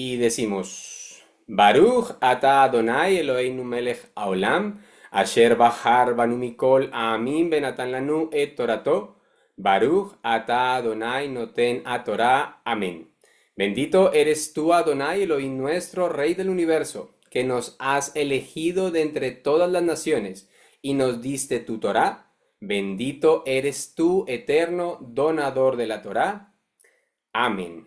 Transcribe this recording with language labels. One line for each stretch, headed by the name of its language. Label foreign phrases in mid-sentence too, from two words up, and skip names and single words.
Spanish: Decimos,
Hebrew: ברוך אתה אדוני אלוהינו מלך העולם אשר בחר בנו מכל עמים ונתן לנו את תורתו ברוך אתה אדוני נותן התורה.
Spanish: Amén. Bendito eres tú, Adonai Elohim nuestro, Rey del universo, que nos has elegido de entre todas las naciones y nos diste tu Torah. Bendito eres tú, eterno donador de la Torah. Amén.